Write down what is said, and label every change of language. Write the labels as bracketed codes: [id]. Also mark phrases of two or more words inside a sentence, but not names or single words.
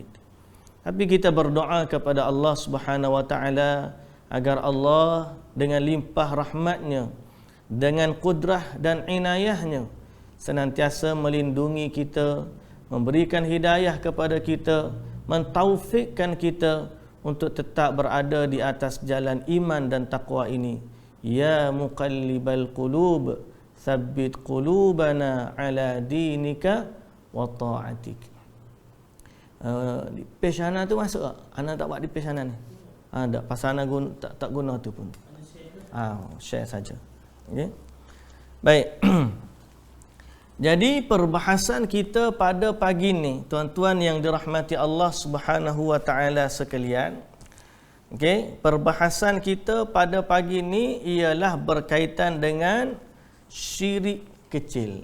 [ms] Tapi kita berdoa kepada Allah [ar] سبحانه وتعالى [ms] agar Allah dengan limpah rahmatnya, dengan kudrah dan inayahnya, senantiasa melindungi kita, memberikan hidayah kepada kita, mentaufikkan kita untuk tetap berada di atas jalan iman dan taqwa ini. [ar] يا مقلب القلوب ثبت قلوبنا على دينك وطاعتك. [ms] Di pesana tu masuk tak? Ana tak buat di pesana ni. Tak, pasal ana tak guna tu pun. Share saja. Okey. Baik. Jadi perbahasan kita pada pagi ni, tuan-tuan yang dirahmati Allah [ar] سبحانه وتعالى [ms] sekalian, okey, perbahasan kita pada pagi ni ialah berkaitan dengan syirik kecil.